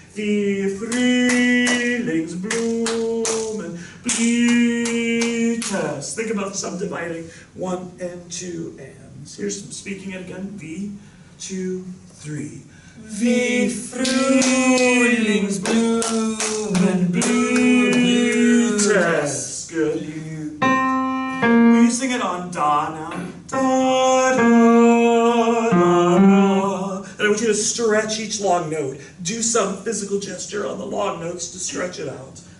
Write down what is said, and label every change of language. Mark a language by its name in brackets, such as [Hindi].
[German] Wie Frühlingsblumen blüht es. [English] Think about subdividing 1 and 2 ands. Here's some speaking it again. [German] Wie, 2, 3. Wie Frühlingsblumen blüht es. [English] Good. Will you sing it on da now? Da, da, da, da. And I want you to stretch each long note. Do some physical gesture on the long notes to stretch it out.